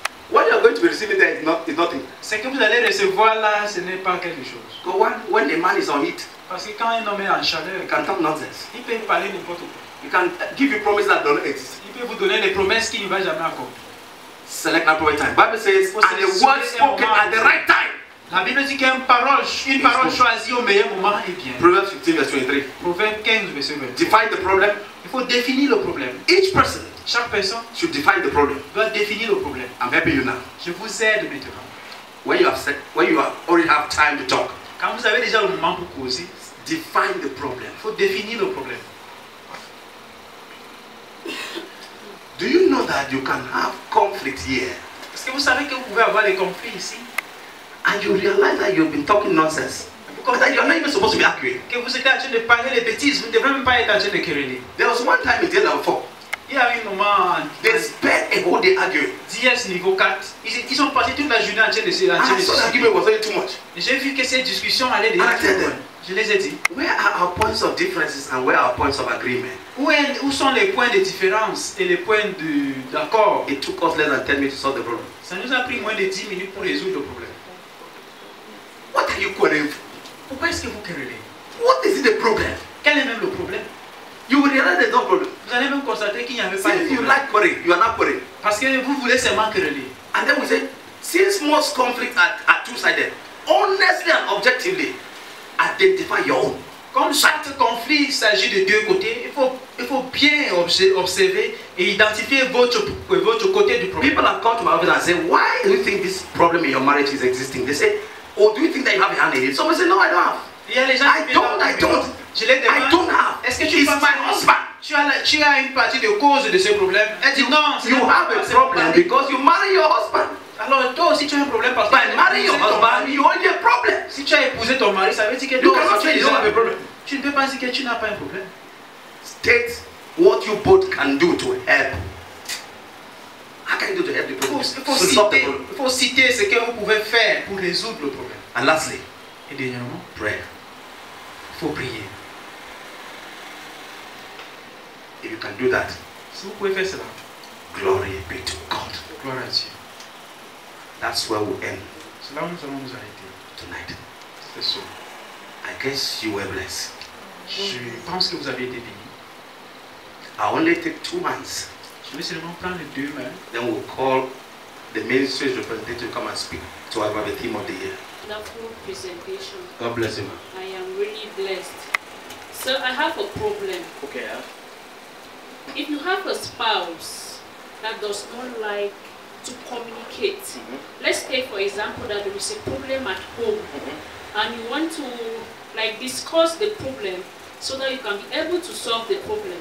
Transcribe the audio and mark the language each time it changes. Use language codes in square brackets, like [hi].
[en] What you are going to be receiving there is nothing. [fr] Ce que vous allez recevoir là, ce n'est pas quelque chose. [en] Go when a man is on heat. [fr] Parce que quand un homme est en chaleur, [en] you can talk nonsense. [fr] Il peut parler n'importe quoi. [en] You can give you promises that don't exist. [fr] Il peut vous donner des promesses qu'il ne va jamais accomplir. [en] Select an appropriate time. Bible says, and a word spoken at the right time. [fr] La Bible dit qu'une parole choisie au meilleur moment est bien. [en] Proverbs 15 verse 23. [fr] Proverbe 15 verset 23. [en] Define the problem. [fr] Il faut définir le problème. [en] Each person, [fr] chaque personne, [en] should define the problem. [fr] Doit définir le problème. [en] I'm helping you now. [fr] Je vous aide maintenant. [en] When you already have time to talk. [fr] Quand vous avez déjà le moment pour causer, [en] define the problem. [fr] Il faut définir le problème. [en] Do you know that you can have conflict here? [fr] Est-ce que vous savez que vous pouvez avoir des conflits ici? [en] And you realize that you've been talking nonsense. That you're not even supposed to be arguing. [fr] Que vous êtes en train de parler des bêtises, vous ne devez même pas être en train de quereller. [en] There was one time in DL level 4. [fr] Il y a eu un moment. [en] They spent a whole day arguing. [fr] DS niveau 4. Ils sont passés toute la journée en train de se [en] argument was only too much. [fr] J'ai vu que ces discussions allaient déjà trop loin. Je les ai dit. [en] Where are our points of differences and where are our points of agreement? [fr] Où sont les points de différence et les points d'accord? [en] It took us less than 10 minutes to solve the problem. [fr] Ça nous a pris moins de 10 minutes pour résoudre le problème. [en] What are you quarreling for? [fr] Pourquoi est-ce que vous querellez? [en] What is the problem? [fr] Quel est même le problème? [en] You will realize there's no problem. [fr] Vous allez même constater qu'il n'y avait pas de problème. problème. [en] You like quarreling, you are not quarreling. [fr] Parce que vous voulez seulement quereller. [en] And then we say, since most conflicts are two-sided, honestly and objectively, identify your own. [fr] Comme chaque conflit s'agit de deux côtés, il faut bien observer et identifier votre côté du problème. [en] People have come to my office and say, why do you think this problem in your marriage is existing? They say, oh, do you think that you have a hand in it? Someone say, no, I don't have. [fr] Il y a les gens [en] I don't. [fr] Je les demande. [en] I don't have. [fr] Est-ce que tu penses [en] my husband? [fr] Tu as une partie de cause de ce problème? Elle dit non. [en] You have a problem because you marry your husband. [fr] Alors toi aussi tu as un problème parce que [en] by marrying your husband, you only have a problem. [fr] Si tu as épousé ton mari, ça veut dire que [en] you cannot say you don't have a problem. [fr] Tu ne peux pas dire que tu n'as pas un problème. [en] State what you both can do to help. How can you do to help the problem? [fr] Il faut citer ce que vous pouvez faire pour résoudre le problème. [en] And lastly, [fr] et dernièrement, [en] prayer. [fr] Il faut prier. [en] If you can do that, [fr] si vous pouvez faire cela, [en] glory be to God. [fr] Gloire à Dieu. [en] That's where we end. [fr] C'est là où nous allons nous arrêter. [en] Tonight. [fr] C'est ça. [en] I guess you were blessed. [fr] Je pense que vous avez été bénis. [en] I only take 2 months. [fr] Je vais seulement prendre les 2 mains. [en] Then we'll call the ministry's representative to come and speak to us about the theme of the year. Wonderful presentation. God bless you. I am really blessed. So I have a problem. Okay. If you have a spouse that does not like to communicate, let's take for example that there is a problem at home, and you want to discuss the problem so that you can be able to solve the problem.